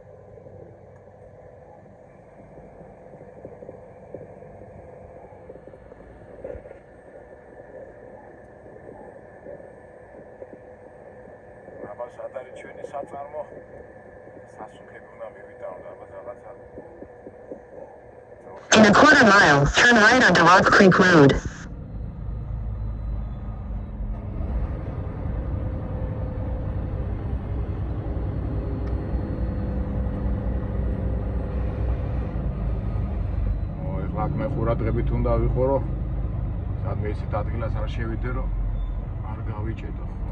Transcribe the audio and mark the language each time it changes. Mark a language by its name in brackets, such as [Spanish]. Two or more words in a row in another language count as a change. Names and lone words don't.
[Georgian] აბა სად არის ჩვენი საწარმო? სასუქეთ უნდა მივიტანოთ, აბა რაღაცა [English] In a quarter mile, turn right onto Rock Creek Road. [Georgian] ეხლა მე ყურადღებით უნდა ვიყო, რომ სადმე ისეთ ადგილას არ შევიდე, რომ არ გავიჭედო.